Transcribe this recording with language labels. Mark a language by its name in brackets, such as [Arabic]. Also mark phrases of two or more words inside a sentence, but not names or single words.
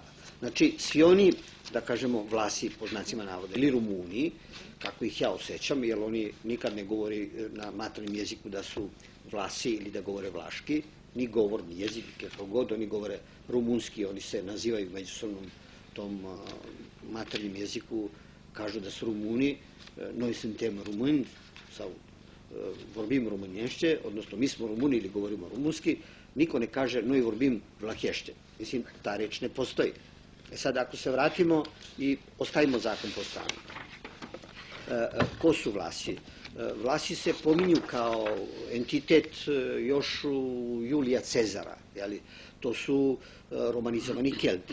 [Serbian] Znači, svi oni, da kažemo, Vlasi, po znacima navoda, ili Rumuni, kako ih ja osjećam, jer oni nikad ne govori na maternjem jeziku da su Vlasi ili da govore vlaški, ni govorni jezik, kako god, oni govore rumunski, oni se nazivaju međusobnom tom maternjem jeziku, kažu da su Rumuni, [Romanian] noi suntem rumâni, sau vorbim românește, [Serbian] odnosno mi smo Rumuni ili govorimo rumunski, niko ne kaže [Romanian] noi vorbim vlahește. [Serbian] Mislim, ta reč ne postoji. Sad, ako se vratimo i ostavimo zakon po stranu. Ko su Vlasi? Vlasi se pominju kao entitet još u Julija Cezara. To su romanizovani Kelti.